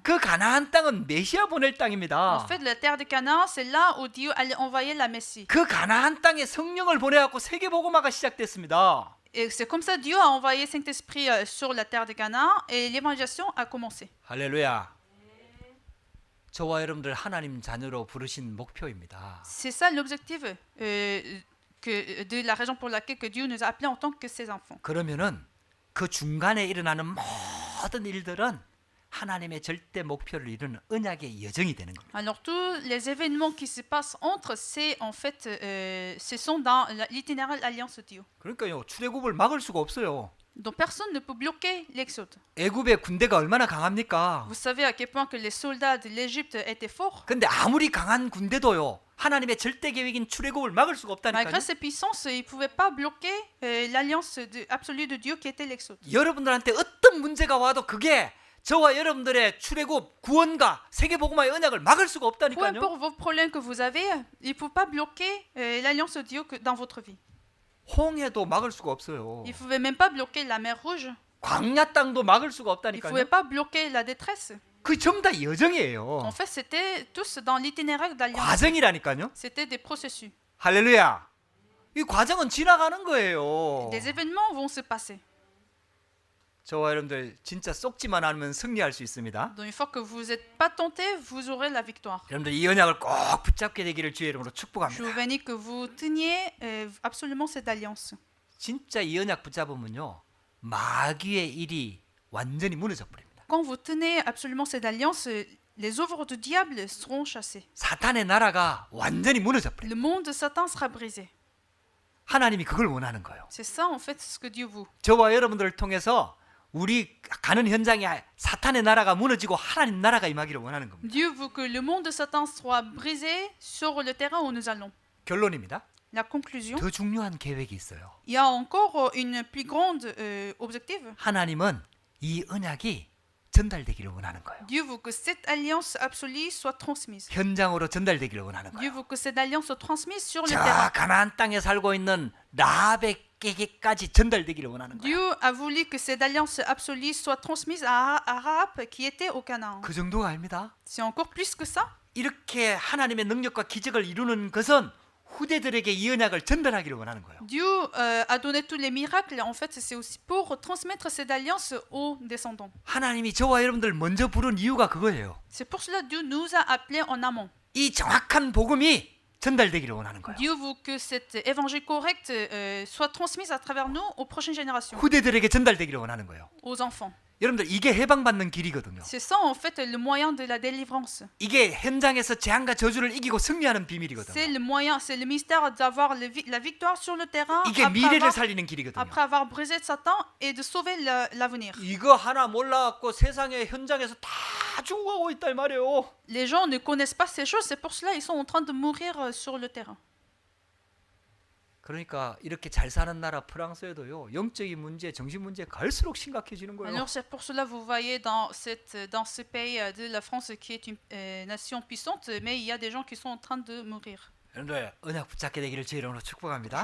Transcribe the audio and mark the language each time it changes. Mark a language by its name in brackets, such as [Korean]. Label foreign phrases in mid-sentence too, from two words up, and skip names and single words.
[Korean] 그 가나안 땅은 메시아 보낼 땅입니다. [French] En fait, la terre de Canaan, c'est là où Dieu allait envoyer la Messie. [Korean] 그 가나안 땅에 성령을 보내갖고 세계 복음화가 시작됐습니다. [French] Et c'est comme ça Dieu a envoyé Saint-Esprit sur la terre de Canaan et l'évangélisation a commencé. [Korean] 할렐루야. 저와 여러분들 하나님 자녀로 부르신 목표입니다. [French] C'est ça l'objectif de la raison pour laquelle que Dieu nous a appelés en tant que ses enfants. [Korean] 그러면은 그 중간에 일어나는 모든 일들은 하나님의 절대 목표를 이루는 언약의 여정이 되는 겁니다. [French] Alors tous les événements qui se passent entre, c'est en fait, ce sont dans l'itinéraire alliance de Dieu. [Korean] 그러니까요, 출애굽을 막을 수가 없어요. [French] Donc personne ne peut bloquer l'exode. [Korean] 애굽의 군대가 얼마나 강합니까? [French] Vous savez à quel point que les soldats de l'Égypte étaient forts. [Korean] 근데 아무리 강한 군대도요, 하나님의 절대 계획인 출애굽을 막을 수가 없다니까요. [French] Malgré ces puissances, ils ne pouvaient pas bloquer l'alliance absolue de Dieu qui était l'exode. [Korean] 여러분들한테 어떤 문제가 와도 그게 저와 여러분들의 출애굽 구원과 세계복음화의 언약을 막을 수가 [French] Peu [Korean] 없다니까요. [French] importe vos problèmes que vous avez, il ne peut pas bloquer l'alliance de Dieu dans votre vie. [Korean] 홍해도 막을 수가 없어요. [French] Il ne pouvait même pas bloquer la mer Rouge. [Korean] 광야 땅도 막을 수가 [French] Il ne pouvait [Korean] 없다니까요. [French] pas bloquer la détresse. [Korean] 그 전부 다 [French] En [Korean] 여정이에요. [French] fait, c'était tous dans l'itinéraire d'alliance. [Korean] 과정이라니까요. [French] C'était des processus. [Korean] 할렐루야. 이 과정은 지나가는 거예요. [French] Des événements vont se passer. [Korean] 저와 여러분들 진짜 쏙지만 않으면 승리할 수 있습니다. [French] Donc une fois que vous n'êtes pas tentés, vous aurez la victoire. [Korean] 여러분들 이 언약을 꼭 붙잡게 되기를 주의 이름으로 [French] Je vous [Korean] 축복합니다. [French] bénis que vous teniez absolument cette alliance. [Korean] 진짜 이 언약 붙잡으면요 마귀의 일이 완전히 무너져 버립니다. [French] Quand vous tenez absolument cette alliance, les œuvres du diable seront chassées. [Korean] 사탄의 나라가 완전히 무너져 버립니다. [French] Le monde de Satan sera brisé. [Korean] 하나님이 그걸 원하는 거예요. [French] C'est ça en fait ce que Dieu veut. [Korean] 저와 여러분들을 통해서 우리 가는 현장에 사탄의 나라가 무너지고 하나님 나라가 임하기를 원하는 겁니다. [French] Dieu veut que le monde de Satan soit brisé sur le terrain où nous allons. [Korean] 결론입니다. [French] La conclusion, [Korean] 더 중요한 계획이 있어요. [French] il y a encore une plus grande objectif. [Korean] 하나님은 이 언약이 전달되기를 원하는 거예요. [French] Dieu veut que cette alliance absolue soit transmise. [Korean] 현장으로 전달되기를 원하는 [French] Dieu [Korean] 거예요. [French] veut que cette alliance soit transmise sur le [Korean] 저 [French] terrain. [Korean] 가나안 땅에 살고 있는 라합에게까지 전달되기를 원하는 거예요. [French] Dieu a voulu que cette alliance absolue soit transmise à Rahab qui était au Canaan. [Korean] 그 정도가 아닙니다. [French] C'est encore plus que ça. [Korean] 이렇게 하나님의 능력과 기적을 이루는 것은 후대들에게 이 언약을 전달하기를 원하는 거예요. [French] Dieu a donné tous les miracles. En fait, c'est aussi pour transmettre cette alliance aux descendants. [Korean] 하나님이 저와 여러분들 먼저 부른 이유가 그거예요. [French] C'est pour cela que Dieu nous a appelés en amont. [Korean] 이 정확한 복음이 전달되기를 원하는 거예요. [French] Dieu veut que cet évangile correct soit transmis à travers nous aux prochaines générations, [Korean] 후대들에게 전달되기를 원하는 거예요. [French] aux enfants. [Korean] 여러분들 이게 해방받는 길이거든요. [French] C'est ça en fait le moyen de la délivrance. [Korean] 이게 현장에서 재앙과 저주를 이기고 승리하는 비밀이거든요. [French] C'est le moyen, c'est le mystère d'avoir la victoire sur le terrain [Korean] 이게 미래를 살리는 길이거든요. [French] après avoir brisé Satan et de sauver l'avenir. [Korean] 이거 하나 몰라갖고 세상의 현장에서 다 죽어가고 있다 이 말이에요. [French] Les gens ne connaissent pas ces choses, c'est pour cela qu'ils sont en train de mourir sur le terrain. [Korean] 그러니까 이렇게 잘 사는 나라 프랑스에도요 영적인 문제, 정신 문제 갈수록 심각해지는 거예요. [French] Alors c'est pour cela vous voyez dans ce pays de la France qui est une nation puissante, mais il y a des gens qui sont en train de mourir. [Korean] 여러분들 언약 붙잡게 되기를 제 이름으로 축복합니다.